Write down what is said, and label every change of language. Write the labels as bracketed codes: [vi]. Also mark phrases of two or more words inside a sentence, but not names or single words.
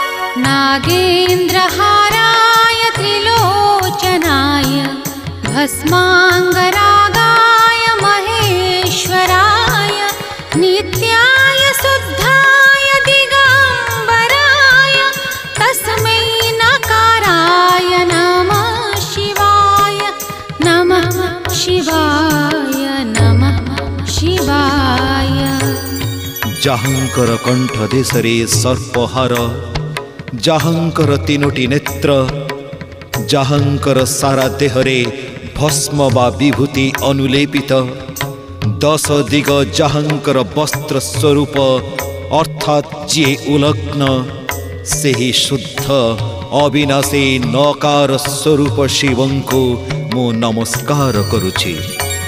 [sa] नागेन्द्रहाराय त्रिलोचनाय भस्माङ्गरागाय महेश्वराय नित्याय शुद्धाय दिगम्बराय तस्मै नकाराय नमः शिवाय नमः शिवाय नमः शिवाय। [or] ଯାହାଙ୍କର କଣ୍ଠ ଦେଶରେ ସର୍ପହାର ଯାହାଙ୍କର ତିନୋଟି ନେତ୍ର ଯାହାଙ୍କର ସାରା ଦେହରେ ଭସ୍ମ ବା ବିଭୂତି ଅନୁଲେପିତ 10 ଦିଗ ଯାହାଙ୍କର ବସ୍ତ୍ର ସ୍ୱରୂପ ଅର୍ଥାତ ଯେ ଉଲଗ୍ନ ସେହି ଶୁଦ୍ଧ ଅବିନାଶୀ ନକାର ସ୍ୱରୂପ ଶିବଙ୍କୁ ମୁଁ ନମସ୍କାର କରୁଛି।